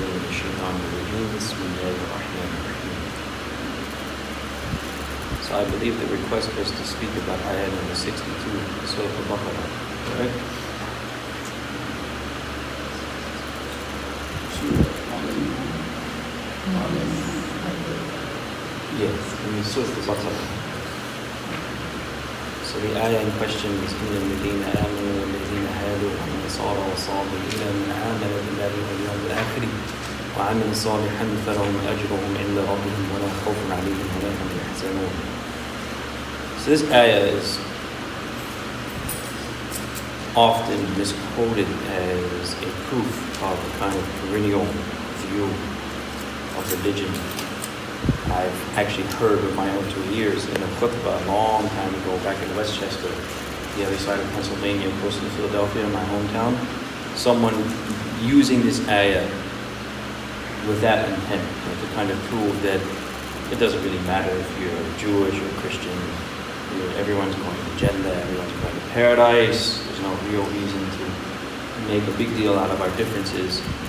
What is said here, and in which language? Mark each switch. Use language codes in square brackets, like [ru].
[ar] الشيطان الرجيم بسم الله الرحمن الرحيم. [en] So I believe the request was to speak about ayah number 62, Surah Baqarah, correct? Yes, in Surah Baqarah. So the ayah in question is [ar] إِنَّ الَّذِينَ آمَنُوا وَالَّذِينَ هَادُوا وَالنَّصَارَى وَالصَّابِئِينَ مَنْ آمَنَ بِاللَّهِ وَالْيَوْمِ الْآخِرِ وَعَمِلَ صَالِحًا فَلَهُمْ أَجْرُهُمْ عِنْدَ رَبِّهِمْ وَلَا خَوْفٌ عَلَيْهِمْ وَلَا هُمْ يَحْزَنُونَ. [en] So this ayah is often misquoted as a proof of a kind of perennial view of religion. I've actually heard with my own 2 ears in a khutbah a long time ago back in Westchester, the other side of Pennsylvania, close to Philadelphia, my hometown, someone using this ayah with that intent, to kind of prove that it doesn't really matter if you're Jewish or Christian, everyone's going to Jannah, everyone's going to paradise, there's no real reason to make a big deal out of our differences.